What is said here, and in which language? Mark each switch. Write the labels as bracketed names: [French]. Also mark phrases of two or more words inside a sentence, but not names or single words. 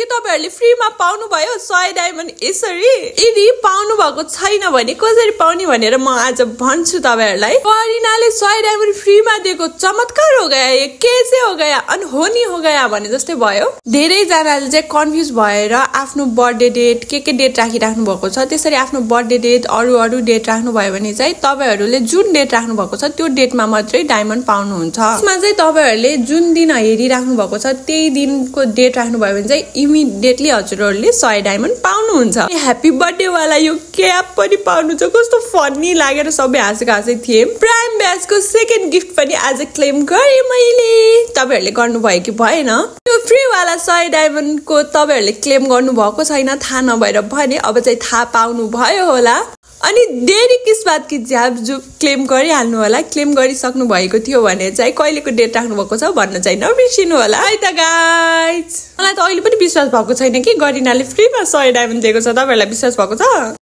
[Nepali] तपाईहरुले फ्रीमा पाउनु भयो 100 डायमन्ड यसरी। यदि पाउनु भएको छैन भने कसरी पाउने भनेर म आज भन्छु तपाईहरुलाई। करिनाले 100 डायमन्ड फ्रीमा दिएको [Hindi] चमत्कार हो गया, ये कैसे हो गया, अनहोनी हो गया [Nepali] भने जस्तै भयो। धेरै जनाले चाहिँ कन्फ्युज भएर आफ्नो [English] birthday date [Nepali] के डेट राखिराख्नु भएको छ। त्यसरी आफ्नो [English] birthday date [Nepali] अरु डेट राख्नु भयो भने चाहिँ तपाईहरुले जुन डेट राख्नु भएको छ त्यो डेटमा मात्रै डायमन्ड पाउनुहुन्छ। त्यसमा चाहिँ तपाईहरुले जुन दिन हेरिराख्नु भएको छ त्यही दिनको डेट राख्नु भयो भने चाहिँ इमिडिएटली हजुरहरुले 100 डायमन्ड पाउनुहुन्छ। [English] happy birthday [Nepali] वाला यो क्याप पनि पाउनु छ, कस्तो फनी लागेर सबै हाँसेको थिए। प्राइम ब्याचको [English] second gift [Nepali] पनि आज क्लेम गरे मैले। तपाईहरुले गर्नुभयो कि भएन? यो फ्री वाला 100 डायमन्ड को तपाईहरुले क्लेम गर्नु भएको छैन थाहा नभएर भने अब चाहिँ थाहा पाउनु भयो होला। अनि [Hindi] देरी किस बात की [Nepali] ज्याब जो क्लेम गरिहाल्नु होला। क्लेम गरिसक्नु भएको थियो भने चाहिँ कहिलेको डेट राख्नु भएको छ भन्न चाहिँ नबिर्सिनु होला है त गाइज। मलाई त अहिले पनि विश्वास भएको छैन कि गरिनाले फ्रीमा 100 डायमन्ड दिएको छ। तपाईहरुलाई विश्वास भएको छ?